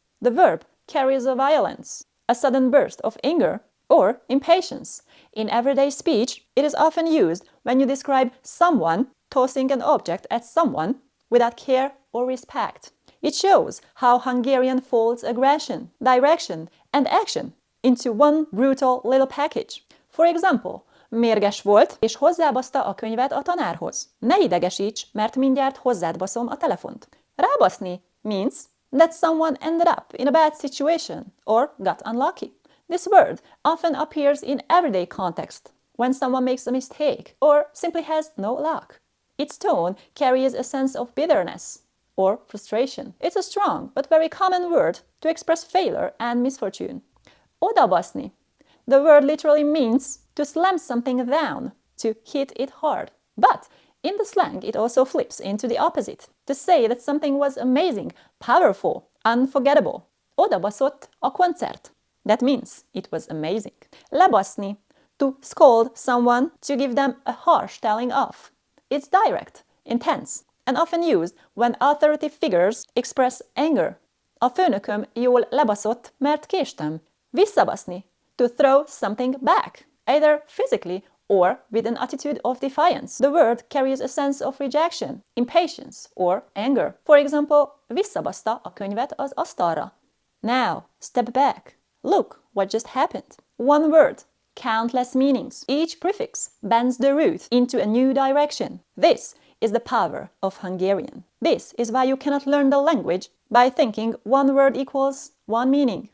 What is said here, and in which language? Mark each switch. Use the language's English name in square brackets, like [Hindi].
[English] The verb carries a violence, a sudden burst of anger or impatience. In everyday speech, it is often used when you describe someone tossing an object at someone without care or respect. It shows how Hungarian folds aggression, direction, and action into one brutal little package. For example, [Hungarian] mérges volt, és hozzábaszta a könyvet a tanárhoz. Ne idegesíts, mert mindjárt hozzád baszom a telefont. [English] Rábaszni means that someone ended up in a bad situation or got unlucky. This word often appears in everyday context, when someone makes a mistake or simply has no luck. Its tone carries a sense of bitterness or frustration. It's a strong but very common word to express failure and misfortune. Odabaszni. The word literally means to slam something down, to hit it hard. But in the slang, it also flips into the opposite, to say that something was amazing, powerful, unforgettable. [Hungarian] Odabaszott a koncert. [English] That means it was amazing. Lebaszni, to scold someone, to give them a harsh telling off. It's direct, intense, and often used when authority figures express anger. [Hungarian] A főnököm jól lebaszott, mert késtem. [English] Visszabaszni, to throw something back, either physically or with an attitude of defiance. The word carries a sense of rejection, impatience, or anger. For example, [Hungarian] visszabaszta a könyvet az asztalra. [English] Now, step back. Look what just happened. One word, countless meanings. Each prefix bends the root into a new direction. This is the power of Hungarian. This is why you cannot learn the language by thinking one word equals one meaning.